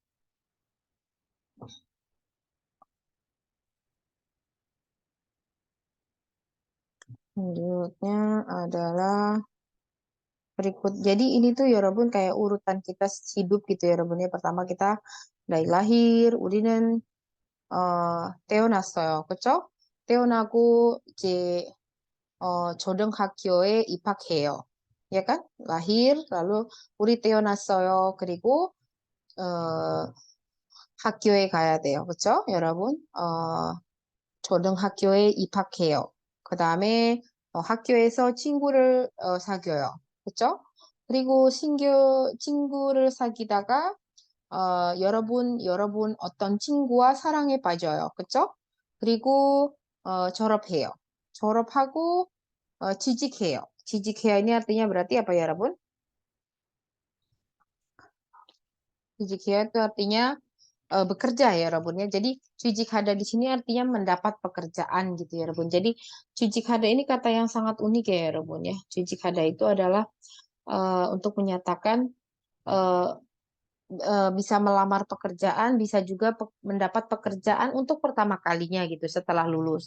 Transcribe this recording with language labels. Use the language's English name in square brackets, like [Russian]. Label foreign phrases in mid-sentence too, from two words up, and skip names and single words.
[Indonesian] Selanjutnya adalah berikut. Jadi ini tuh ya Rabun kayak urutan kita hidup gitu ya Rabun ya. Pertama kita dari lahir, [Korean] 우리는 태어났어요. 그쵸? 태어나고 이제 초등학교에 입학해요. [Indonesian] Ya kan? Lahir, lalu [Korean] 우리 태어났어요. 그리고 학교에 가야 돼요. 그쵸? 여러분? 초등학교에 입학해요. 그 다음에 학교에서 친구를 사귀어요. 그쵸? 그리고 친구를 사귀다가 여러분 어떤 친구와 사랑에 빠져요. 그쵸? 그리고 졸업해요. 졸업하고 취직해요. [Indonesian] 취직해요 ini artinya berarti apa ya, Rabun? 취직해요 itu artinya bekerja ya Rabun ya. Jadi [Korean] 취직하다 [Indonesian] di sini artinya mendapat pekerjaan gitu ya Rabun. Jadi [Korean] 취직하다 [Indonesian] ini kata yang sangat unik ya Rabun ya. [Korean] 취직하다 [Indonesian] itu adalah untuk menyatakan eh, bisa melamar pekerjaan, bisa juga mendapat pekerjaan untuk pertama kalinya gitu setelah lulus.